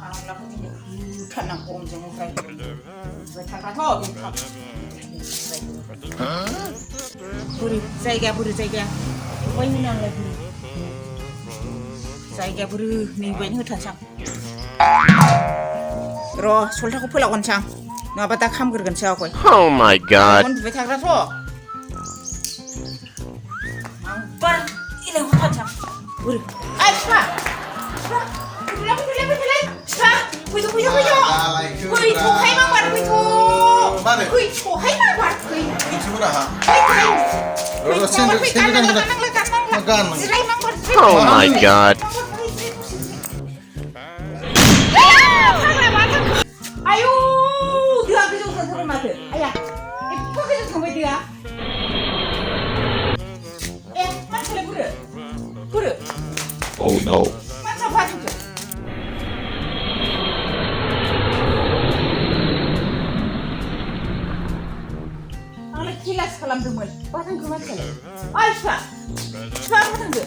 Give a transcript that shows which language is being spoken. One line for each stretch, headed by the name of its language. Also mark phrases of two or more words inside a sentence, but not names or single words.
Bodo: थाग्राखौ दिनै बुथारनांगौ गरमजों ओमफ्राय थाग्राथ' बोरै जायगाया अबाय होनो आंलाय बोरै जायगाया बोरै नैबायनो होथारसां र' सलथाखौ फोलावगोनसां नङाबा दा खामग्रोगोनसो आवगाय
English: Oh my god
Bodo: उन्दुबाय थाग्राथ' आंबा इलाय होथारसां बोरै आइ बिफा फैथ'हाय माबार फैथ'हाय माबार
English: Oh my god
Bodo: आयु दोआ गोजौ थांथारबाय माथो आया एफा गोजौ थांबाय दोआ ए मानसियालाय बोरो
English: Oh no
Bodo: मानसिया फाजोबसो आंलाय खेलासो खालामदोंमोन बहा थांखो मानसियालाय ओइ बिफा बहा थांखो